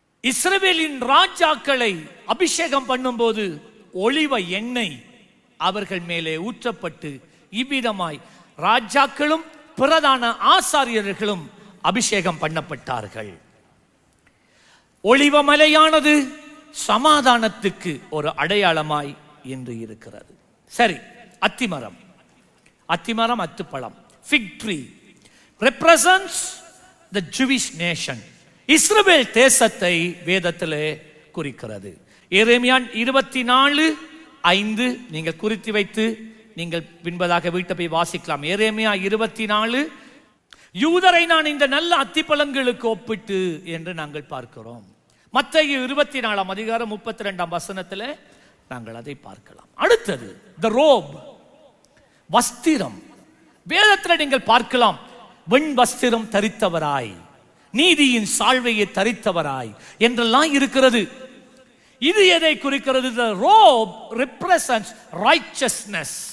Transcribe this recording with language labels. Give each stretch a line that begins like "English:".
Tamil: இஸ்ரவேலின் ராஜாக்களை அபிஷேகம் பண்ணும்போது ஒலிவ எண்ணெய் அவர்கள் மேலே ஊற்றப்பட்டு இவ்விதமாய் ராஜாக்களும் பிரதான ஆசாரியர்களும் அபிஷேகம் பண்ணப்பட்டார்கள். ஒலிவ மலையானது சமாதானத்துக்கு ஒரு அடையாளமாய் இன்று இருக்கிறது. சரி, அத்திமரம், அத்திமரம், அத்துப்பழம்,
English: fig tree represents the Jewish nation.
Tamil: இஸ்ரவேல் தேசத்தை வேதத்திலே குறிக்கிறது. எரேமியா 24:5 நீங்கள் குறித்து வைத்து நீங்கள் பின்பதாக வீட்டை போய் வாசிக்கலாம். எரேமியா 24, யூதரை நான் இந்த நல்ல அத்திப்பழங்களுக்கு ஒப்பிட்டு என்று நாங்கள் பார்க்கிறோம். மத்தேயு 24:32 நாங்கள் அதை பார்க்கலாம். அடுத்தது
English: the robe,
Tamil: வஸ்திரம். வேதத்தில் நீங்கள் பார்க்கலாம், வெண் வஸ்திரம் தரித்தவராய், நீதியின் சால்வையை தரித்தவராய் என்றெல்லாம் இருக்கிறது. இது எதை குறிக்கிறது?
English: the robe represents righteousness.